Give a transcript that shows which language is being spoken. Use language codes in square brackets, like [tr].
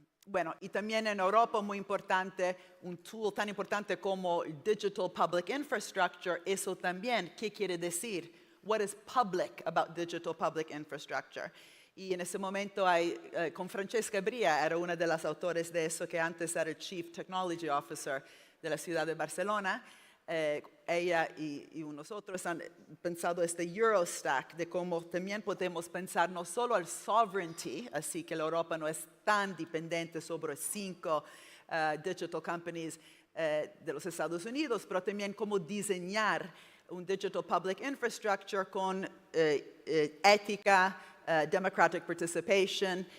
[es] Bueno, y también en Europa muy importante, un tool tan importante como Digital Public Infrastructure, eso también, ¿qué quiere decir? [en] What is public about digital public infrastructure? [es] Y en ese momento con Francesca Bria, era una de las autores de eso, que antes era el Chief Technology Officer de la ciudad de Barcelona. Ella y nosotros han pensado este Eurostack de cómo también podemos pensar no solo al sovereignty, así que la Europa no es tan dependiente sobre 5 digital companies de los Estados Unidos, pero también cómo diseñar un digital public infrastructure con ética, democratic participation.